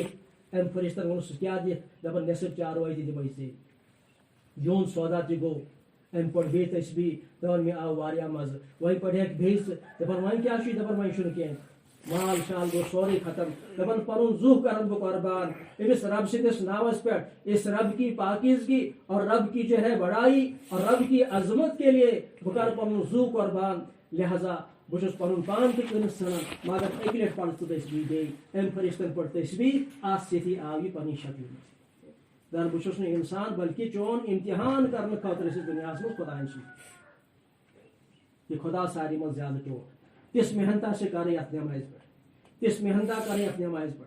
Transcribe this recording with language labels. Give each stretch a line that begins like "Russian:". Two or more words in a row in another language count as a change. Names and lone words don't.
Kashmiri: امہِ فرشتن ووٚنُس ژٕ کیٛاہ دِکھ دپان نصف چاروٲے تہِ دِمے ژےٚ. یِہُنٛد سودا تہِ گوٚو. امہِ پوٚر بیٚیہِ تسبیح دپان مےٚ آو واریاہ مزٕ. وۄنۍ پریکھ بیٚیہِ ژٕ دپان وۄنۍ کیٛاہ چھُے دپان وۄنۍ چھُنہٕ کینٛہہ مال شال گوٚو سورُے ختم. دپان پنُن زُو کرن بہٕ قۄربان أمِس رب سٕنٛدِس ناوس پٮ۪ٹھ
Urdu: اس رب کی پاکیزگی اور رب کی جو ہے بڑائی اور رب کی عظمت کے لیے
Kashmiri: بہٕ کرٕ پنُن زُو قۄربان. لہذا بہٕ چھُس پنُن پان تہِ کٕنس ژھٕنان مگر اکہِ لٹہِ پرٕ ژٕ تسبیح بیٚیہِ. امہِ فرشتن پٔر تسبیح اتھ سۭتی آو یہِ پننہِ شکلہِ منٛز. دپان بہٕ چھُس نہٕ انسان بلکہِ چون امتحان کرنہٕ خٲطرٕ ٲسٕس دُنیاہس منٛز خۄداین سۭتۍ. یہِ خۄدا ساروی منٛز زیادٕ ٹوٹھ. تِژھ محنتا چھِ کرٕنۍ یتھ نٮ۪مازِ پٮ۪ٹھ تِژھ محنتا کرٕنۍ یتھ نٮ۪مازِ پٮ۪ٹھ.